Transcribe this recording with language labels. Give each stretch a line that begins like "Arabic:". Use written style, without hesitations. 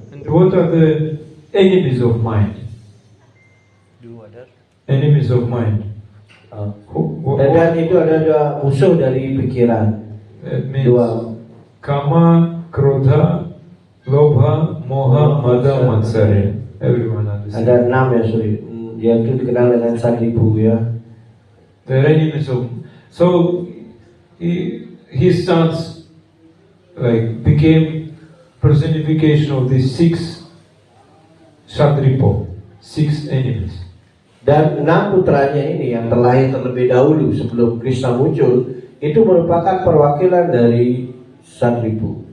English: And what are the enemies of mind? Enemies of mind.
Indonesian: Dan itu ada 2 musuh dari pikiran.
English: That means 2. Kama, Krodha, Lobha, Moha, Mada, Matsarya. Everyone understands.
Indonesian: Ada 6 ya, yang itu dikenal dengan Sadribu ya.
English: The enemies of. So his sons like became personification of these 6 Shadripo, 6 enemies.
Indonesian: Dan 6 putranya ini yang terlahir terlebih dahulu sebelum Krishna muncul, itu merupakan perwakilan dari Sadripu.